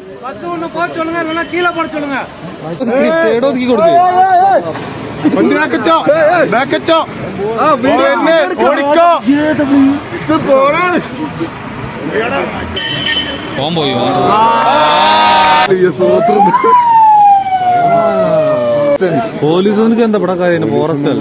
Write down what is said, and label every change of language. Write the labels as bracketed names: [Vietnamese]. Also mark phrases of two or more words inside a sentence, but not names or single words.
[Tamil] பஸ் ஒண்ணு போக சொல்லுங்க, இல்லைன்னா கீழே போட சொல்லுங்க. [Malayalam] വണ്ടി ബാക്കച്ചോ ബാക്കച്ചോ ഓടിക്കോ ഇത് പോരാണ് പോയി പോലീസുകാർക്ക് എന്താ ഇവിടെ കാര്യം? ഫോറസ്റ്റ് അല്ല,